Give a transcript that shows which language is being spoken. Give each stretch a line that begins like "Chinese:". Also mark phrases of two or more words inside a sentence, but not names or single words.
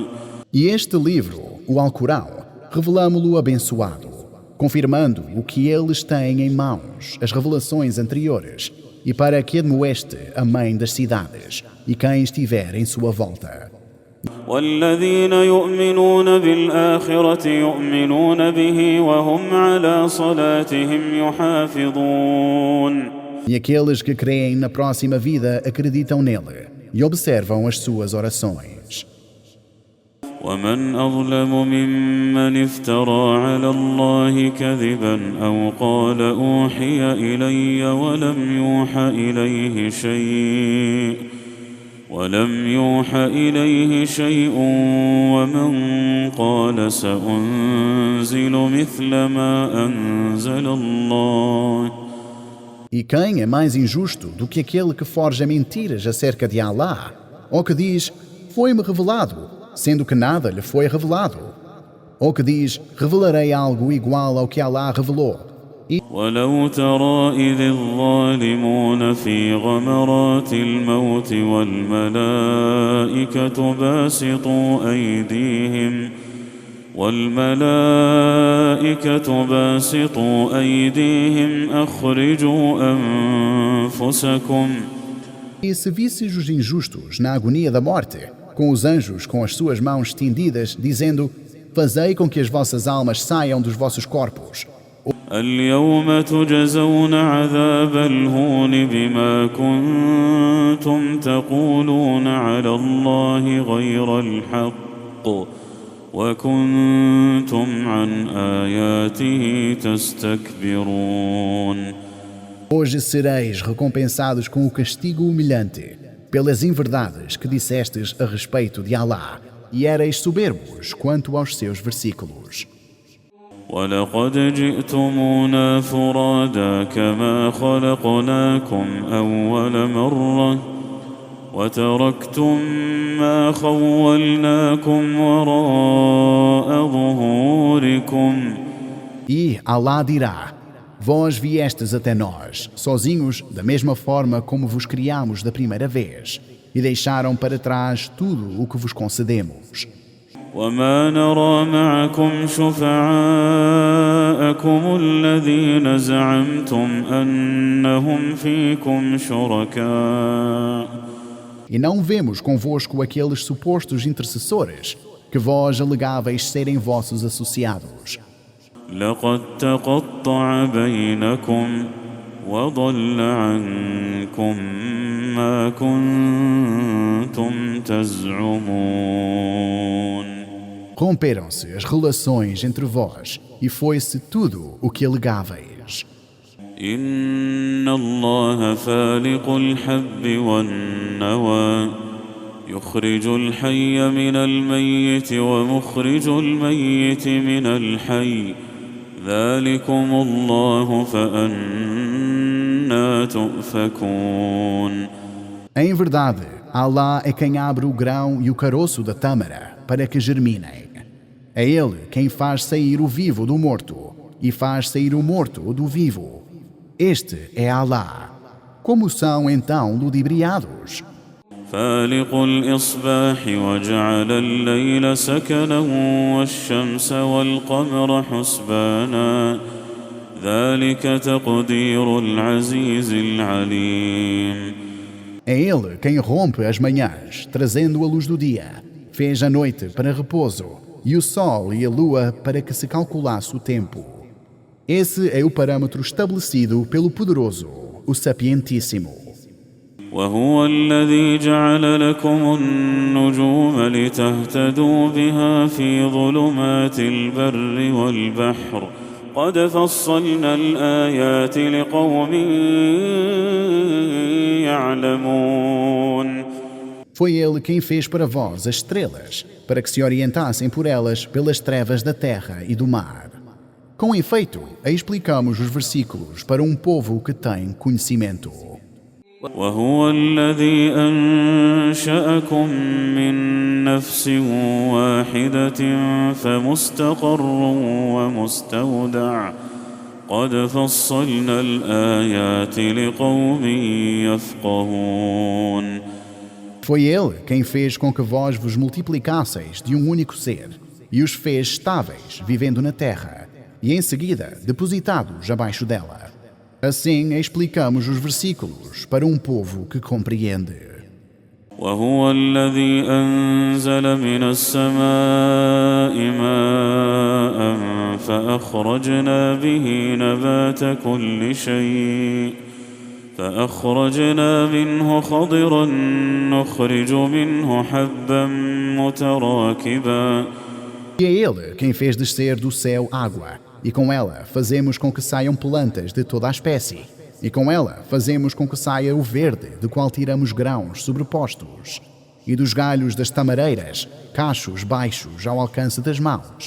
Portuguese: E este livro, o Alcorão, revelamo-lo abençoado, confirmando o que eles têm em mãos, as revelações anteriores, e para que admoeste a mãe das cidades e quem estiver em sua volta.
Arabic: والذين يؤمنون بالآخرة يؤمنون به وهم على صلاتهم يحافظون.
Portuguese: E aqueles que creem na próxima vida acreditam nele e observam as suas orações.
Arabic: ومن أظلم ممن افترى على الله كذبا أو قال أوحي إلي ولم يوح إليه شيء ومن قال سأنزل مثل ما أنزل الله.
Portuguese: E quem é mais injusto do que aquele que forja mentiras acerca de Allah, ou que diz, foi-me revelado, sendo que nada lhe foi revelado, ou que diz, revelarei algo igual ao que Allah revelou.
Arabic: ولو ترى إذ الظالمون في غمرات الموت والملائكة باسطوا أيديهم أخرجوا أنفسكم.
Portuguese: E se visses os injustos na agonia da morte, com os anjos com as suas mãos estendidas, dizendo, fazei com que as vossas almas saiam dos vossos corpos.
Arabic: اليوم تجزون عذاب الهون بما كنتم تقولون على الله غير الحق وكنتم عن آياته تستكبرون.
Portuguese: Hoje sereis recompensados com o castigo humilhante pelas inverdades que dissestes a respeito de Allah e erais soberbos quanto aos seus versículos.
Arabic: ولقد جئتمونا فرادا كما خلقناكم أول مرة وتركتم ما خولناكم وراء ظهوركم.
Portuguese: E Allah dirá, vós viestes até nós, sozinhos, da mesma forma como vos criamos da primeira vez, e deixaram para trás tudo o que vos concedemos.
Arabic: وما نرى معكم شفعاءكم الذين زعمتم أنهم فيكم شركاء.
Portuguese: E não vemos convosco aqueles supostos intercessores que vós alegáveis serem vossos associados.
Arabic: لقد تقطع بينكم وضل عنكم ما كنتم تزعمون.
Portuguese: Romperam-se as relações entre vós e foi-se tudo o que alegáveis.
Arabic: إن الله فالق الحب والنوى يخرج الحي من الميت ومخرج الميت من الحي ذلكم الله فأنى تؤفكون.
Portuguese: Em verdade, Allah é quem abre o grão e o caroço da tâmara para que germinem. É Ele quem faz sair o vivo do morto e faz sair o morto do vivo. Este é Allah. Como são então ludibriados?
Arabic: فالق الإصباح وجعل الليل سكنا والشمس والقمر حسبانا ذلك تقدير العزيز العليم.
Portuguese: É Ele quem rompe as manhãs, trazendo a luz do dia. Fez a noite para repouso e o sol e a lua para que se calculasse o tempo. Esse é o parâmetro estabelecido pelo Poderoso, o Sapientíssimo.
Arabic: وهو الذي جعل لكم النجوم لتهتدوا بها في ظلمات البر والبحر قد فصلنا الآيات لقوم يعلمون.
Portuguese: Foi Ele quem fez para vós as estrelas, para que se orientassem por elas pelas trevas da terra e do mar. Com efeito, aí explicamos os versículos para um povo que tem conhecimento.
Arabic: وهو الذي أنشأكم من نفس واحدة فمستقر ومستودع قد فصلنا الآيات لقوم يفقهون.
Portuguese: Foi Ele quem fez com que vós vos multiplicasseis de um único ser e os fez estáveis, vivendo na terra, e em seguida depositados abaixo dela. Assim explicamos os versículos para um povo que compreende.
Arabic: وهو الذي أنزل من السماء ماء فأخرجنا به نبات كل شيء فأخرجنا منه خضرا نخرج منه حبا متراكبا.
Portuguese: E é Ele quem fez descer do céu água, e com ela fazemos com que saiam plantas de toda a espécie, e com ela fazemos com que saia o verde, do qual tiramos grãos sobrepostos, e dos galhos das tamareiras, cachos baixos ao alcance das mãos.